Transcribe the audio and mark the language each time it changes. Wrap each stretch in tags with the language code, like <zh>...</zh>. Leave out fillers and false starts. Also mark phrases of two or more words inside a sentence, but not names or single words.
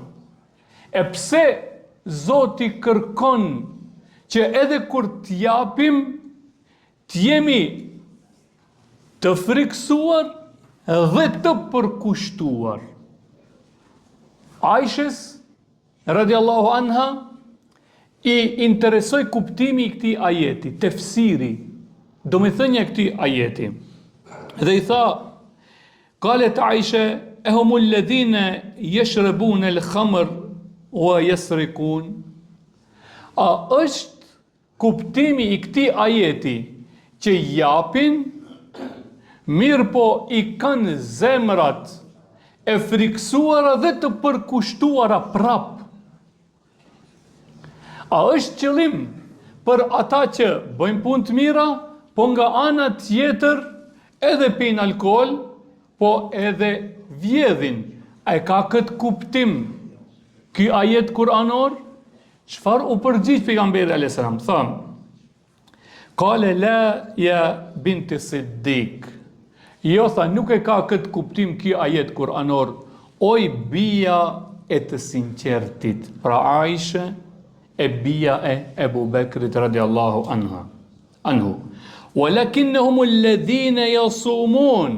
<sq>E pse Zoti kërkon që edhe kur t'japim, t'jemi të friksuar dhe të përkushtuar. Aishës,</sq> <ar>رضي الله عنها,</ar> <sq>i interesoj kuptimi i këtij ajeti, tefsiri, domethënia e këtij ajeti. Dhe i tha,</sq> <ar>قالت عائشة أهم الذين يشربون الخمر ويسرقون.</ar> <sq>A është kuptimi i këtij ajeti që japin, mirë po i kanë zemrat e friksuara dhe të përkushtuara prap? A është qëllim për ata që bëjnë punë të mira, po nga ana tjetër edhe pijnë alkool, po edhe vjedhin? A e ka këtë kuptim ky ajet kuranor? Çfarë u përgjigj pejgamberi</sq> <ar>عليه السلام?</ar> <sq>Tham,</sq> <ar>قال لا يا بنت الصديق.</ar> <sq>Jo, tha, nuk e ka këtë kuptim ky ajet kuranor, oj bija e të sinqertit. Pra Aisha e bija e Ebu Bekrit</sq> <ar>رضي الله عنه. ولكنهم الذين يصومون.</ar>